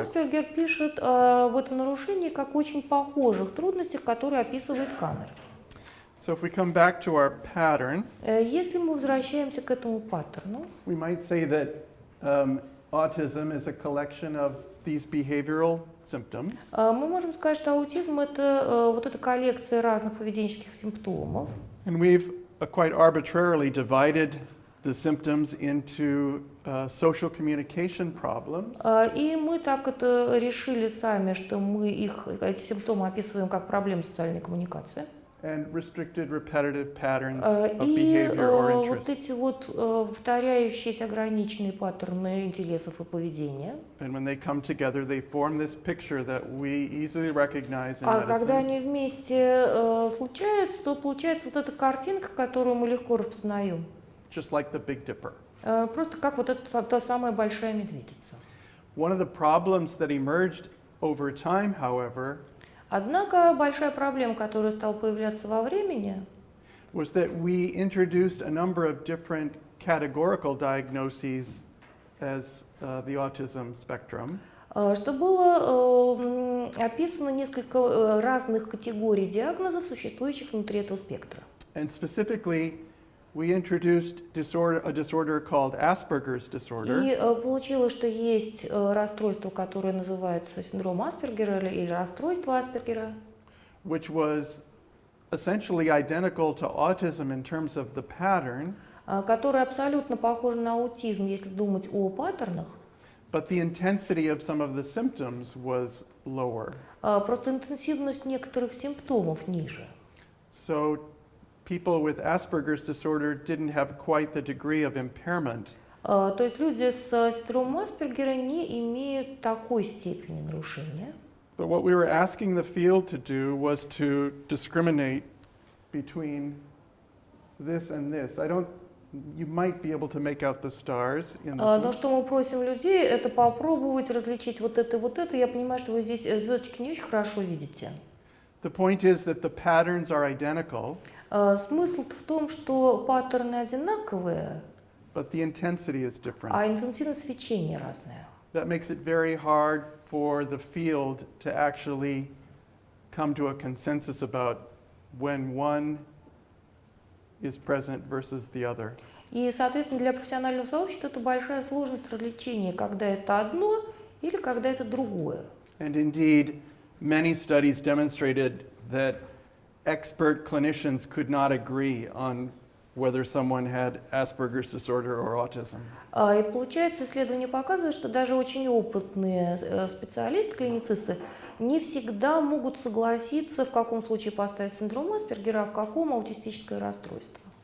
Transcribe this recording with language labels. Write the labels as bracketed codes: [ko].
[ru] Аспергер пишет об этом нарушении как очень похожих трудностях, которые описывает Каннер. [en] So if we come back to our pattern, [ru] Если мы возвращаемся к этому паттерну, [en] we might say that autism is a collection of these behavioral symptoms. [ru] мы можем сказать, что аутизм это вот эта коллекция разных поведенческих симптомов. [en] And we've quite arbitrarily divided the symptoms into social communication problems [ru] И мы так это решили сами, что мы эти симптомы описываем как проблемы социальной коммуникации. [en] and restricted repetitive patterns of [ru] И [en] behavior or [ru] вот [en] interests. [ru] эти вот повторяющиеся ограниченные паттерны интересов и поведения. [en] And when they come together, they form this picture that we easily recognize in [ru] А когда [en] medicine. [ru] они вместе случаются, то получается вот эта картинка, которую мы легко распознаем. [en] Just like the Big Dipper. [ru] Просто как вот эта та самая большая медведица. [en] One of the problems that emerged over time, however, [ru] Однако большая проблема, которая стала появляться во времени, [en] was that we introduced a number of different categorical diagnoses as the autism spectrum. [ru] что было описано несколько разных категорий диагнозов, существующих внутри этого спектра. [en] And specifically, we introduced a disorder called Asperger's disorder, [ru] И получилось, что есть расстройство, которое называется синдром Аспергера или расстройство Аспергера, [en] which was essentially identical to autism in terms of the pattern, [ru] которое абсолютно похоже на аутизм, если думать о паттернах. [en] but the intensity of some of the symptoms was lower. [ru] Просто интенсивность некоторых симптомов ниже. [en] So people with Asperger's disorder didn't have quite the degree of impairment. [ru] То есть люди с синдромом Аспергера не имеют такой степени нарушения. [en] But what we were asking the field to do was to discriminate between this and this. You might be able to make out the stars in this [ru] Но [en] one. [ru] что мы просим людей, это попробовать различить вот это и вот это. Я понимаю, что вы здесь звездочки не очень хорошо видите. [en] The point is that the patterns are identical, [ru] Смысл в том, что паттерны одинаковые, [en] but the intensity is [ru] а [en] different. [ru] интенсивность свечения разная. [en] That makes it very hard for the field to actually come to a consensus about when one is present versus the other. [ru] И, соответственно, для профессионального сообщества это большая сложность развлечения, когда это одно или когда это другое. [en] And indeed, many studies demonstrated that expert clinicians could not agree on whether someone had Asperger's disorder or autism. [ru] И получается, исследование показывает, что даже очень опытные специалисты, клиницисты, не всегда могут согласиться, в каком случае поставить синдром Аспергера, а в каком аутистическое расстройство.